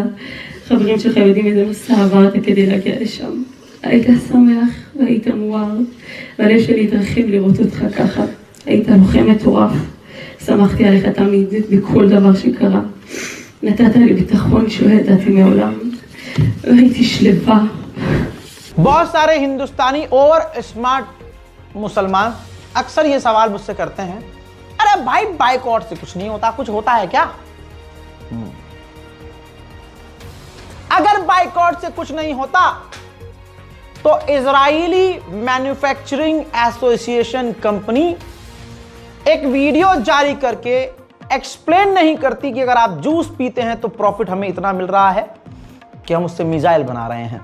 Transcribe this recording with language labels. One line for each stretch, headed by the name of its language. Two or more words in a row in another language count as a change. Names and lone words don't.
Hebrew: חברים שלך יודעים איזה מסע עברת כדי להגיע לשם. היית שמח והיית מואר, והלב שלי התרחיב לראות אותך ככה. היית לוחם מטורף. שמחתי עליך תמיד בכל דבר שקרה. נתת לי ביטחון שלא ידעתי מעולם. והייתי שלווה.
Hindi: बहुत सारे हिंदुस्तानी और स्मार्ट मुसलमान अक्सर ये सवाल मुझसे करते हैं, अरे भाई बाइकआउट से कुछ नहीं होता, कुछ होता है क्या? अगर बाइकआउट से कुछ नहीं होता तो इजरायली
English: manufacturing association company
Hindi: एक वीडियो जारी करके एक्सप्लेन नहीं करती कि अगर आप जूस पीते हैं तो प्रॉफिट हमें इतना मिल रहा है कि हम उससे मिसाइल बना रहे हैं।